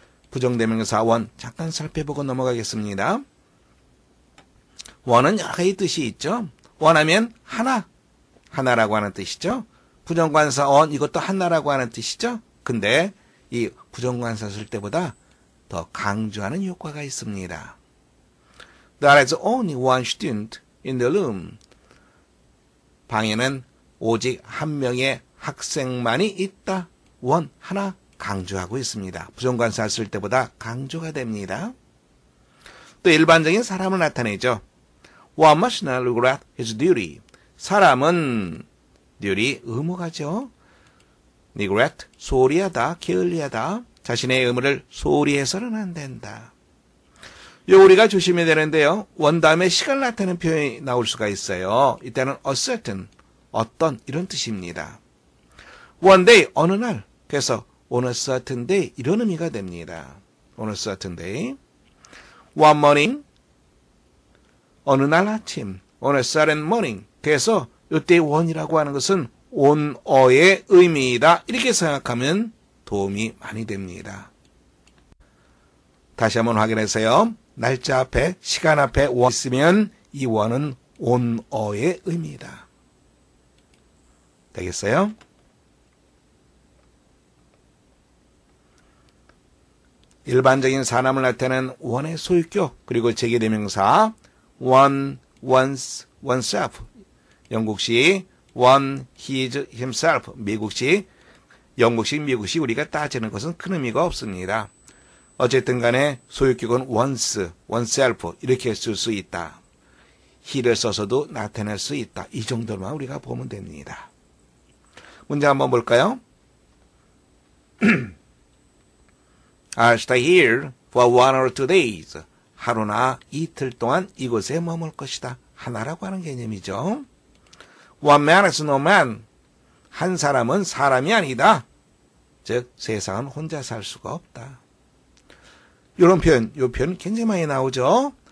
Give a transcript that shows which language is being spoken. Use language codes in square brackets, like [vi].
[ko] 부정대명사 원 잠깐 살펴보고 넘어가겠습니다. 원은 여러 가지 뜻이 있죠. 원하면 하나, 하나라고 하는 뜻이죠. 부정관사 원 이것도 하나라고 하는 뜻이죠. 근데 이 부정관사 쓸 때보다 더 강조하는 효과가 있습니다. [en] There is only one student in the room. [ko] 방에는 오직 한 명의 학생만이 있다. 원, 하나 강조하고 있습니다. 부정관사 쓸 때보다 강조가 됩니다. 또 일반적인 사람을 나타내죠. [en] One must not regret his duty. [ko] 사람은 duty, 의무가죠. neglect, 소홀히 하다, 게을리하다. 자신의 의무를 소홀히 해서는 안 된다. 요 우리가 조심해야 되는데요. 원 다음에 시간을 나타내는 표현이 나올 수가 있어요. 이때는 [en] a certain, [ko] 어떤 이런 뜻입니다. [en] One day, [ko] 어느 날. 그래서 [en] on a certain day [ko] 이런 의미가 됩니다. [en] on a certain day. One morning, [ko] 어느 날 아침. [en] on a certain morning. [ko] 그래서 이때 one이라고 하는 것은 [en] on a [ko] 의 의미이다. 이렇게 생각하면 도움이 많이 됩니다. 다시 한번 확인하세요. 날짜 앞에, 시간 앞에 원 있으면 이 원은 on a의 의미이다. 되겠어요? 일반적인 사람을 나타내는 원의 소유격, 그리고 제기대명사 one, once, oneself. 영국식 [en] one, his, himself. [ko] 미국식, 영국식, 미국식 우리가 따지는 것은 큰 의미가 없습니다. 어쨌든 간에 소유격은 once, oneself 이렇게 쓸 수 있다. he를 써서도 나타낼 수 있다. 이 정도만 우리가 보면 됩니다. 문제 한번 볼까요? [en] I'll stay here for 1 or 2 days. [ko] 하루나 이틀 동안 이곳에 머물 것이다. 하나라고 하는 개념이죠. [en] One man is no man. [ko] 한 사람은 사람이 아니다. 즉 세상은 혼자 살 수가 없다. 이런 표현, 이 표현 굉장히 많이 나오죠.